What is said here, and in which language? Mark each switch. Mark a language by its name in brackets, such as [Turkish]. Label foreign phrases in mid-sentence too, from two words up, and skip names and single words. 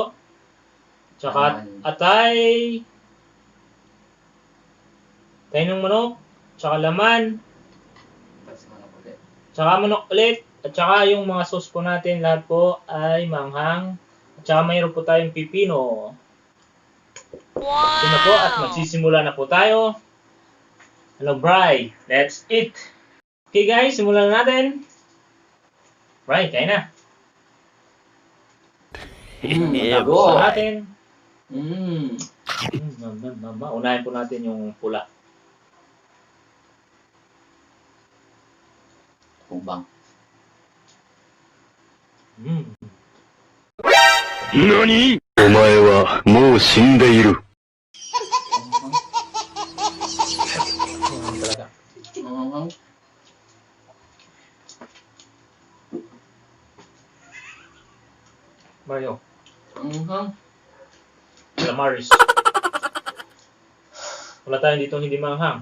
[Filipino] Tsaka atay ng manok, tsaka laman, tsaka manok ulit, at tsaka yung mga sauce po natin, lahat po ay manghang. At tsaka mayroon po tayong pipino. Wow! Ito na po at magsisimula na po tayo. Hello, Bri. [English] Let's eat. [Filipino] Okay guys, simulan na natin. Bri, kain na. Boy. Natin. Mm. Unahin po natin yung pula. Mukbang. NANI?! [Japanese] お前はもう死んでいる。 [Filipino] Talaga. Mario. Calamaris. Wala tayong dito hindi manghang.